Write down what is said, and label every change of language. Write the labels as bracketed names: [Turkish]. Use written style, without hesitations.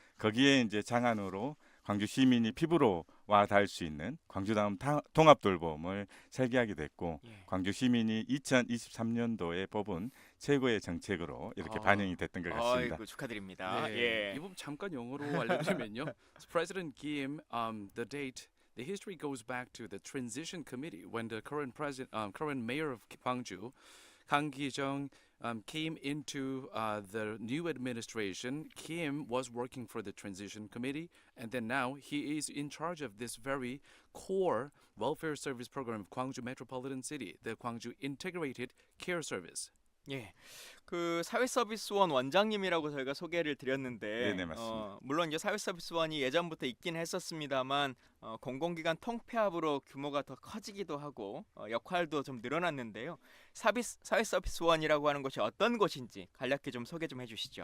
[Korean] 거기에 이제 장안으로 광주 시민이 피부로 와 닿을 수 있는 광주다음 통합돌봄을 설계하게 됐고, 예. 광주 시민이 2023년도에 뽑은 최고의 정책으로 이렇게 반영이 됐던 것 같습니다. 아이고, 축하드립니다. 네. 예. 이 부분 잠깐 영어로 알려드리면요. [English] So President Kim, the date, the history goes back to the transition committee when the current mayor of Gwangju, Kang Ki-jung, came into the new administration. Kim was working for the transition committee, and then now he is in charge of this very core welfare service program of Gwangju Metropolitan City, the Gwangju Integrated Care Service. [Korean] 예, 그 사회서비스원 원장님이라고 저희가 소개를 드렸는데, 네네, 맞습니다. 물론 이제 사회서비스원이 예전부터 있긴 했었습니다만 공공기관 통폐합으로 규모가 더 커지기도 하고 역할도 좀 늘어났는데요. 사회서비스원이라고 하는 곳이 어떤 곳인지 간략히 좀 소개 좀 해주시죠.